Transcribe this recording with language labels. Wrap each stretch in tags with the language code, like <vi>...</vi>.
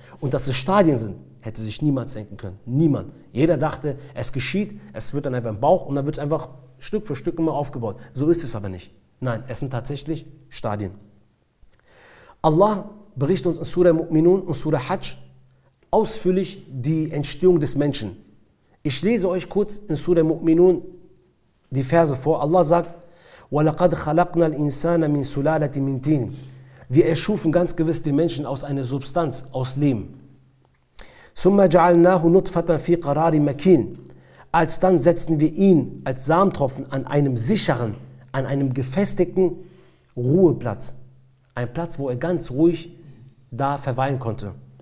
<de>Und dass es Stadien sind, hätte sich niemals denken können. Niemand. Jeder dachte, es geschieht, es wird dann einfach im Bauch und dann wird es einfach Stück für Stück immer aufgebaut. So ist es aber nicht. Nein, es sind tatsächlich Stadien. Allah berichtet uns in Surah Mu'minun und Surah Hajj ausführlich die Entstehung des Menschen. Ich lese euch kurz in Surah Mu'minun die Verse vor. Allah sagt,</de> <ar>وَلَقَدْ خَلَقْنَا الْإِنسَانَ مِنْ سُلَالَةٍ مِنْ طِينٍ.</ar> <de>Wir erschufen ganz gewiss den Menschen aus einer Substanz, aus Lehm.</de> <ar>ثُمَّ جَعَلْنَاهُ نُطْفَةً فِي قَرَارٍ مَكِينٍ.</ar> <de>Alsdann setzten wir ihn als Samentropfen an einem sicheren, an einem gefestigten Ruheplatz. Ein Platz, wo er ganz ruhig da verweilen konnte.</de>